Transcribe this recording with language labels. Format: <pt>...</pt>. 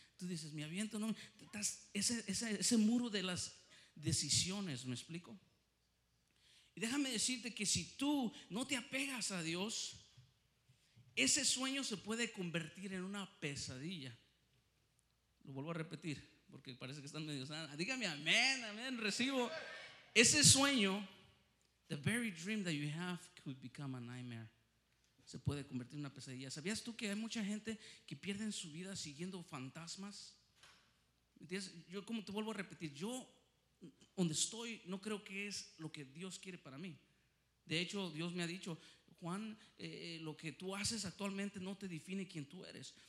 <es>Tú dices, me aviento, no, estás ese muro de las decisiones, ¿me explico? Y déjame decirte que si tú no te apegas a Dios, ese sueño se puede convertir en una pesadilla. Lo vuelvo a repetir porque parece que están medio sanos. Dígame amén, recibo. Ese sueño,</es> <en>the very dream that you have could become a nightmare.</en> <es>Se puede convertir en una pesadilla. ¿Sabías tú que hay mucha gente que pierde su vida siguiendo fantasmas? ¿Entiendes? Yo, como te vuelvo a repetir, yo donde estoy no creo que es lo que Dios quiere para mí. De hecho, Dios me ha dicho, Juan, lo que tú haces actualmente no te define quién tú eres.</es>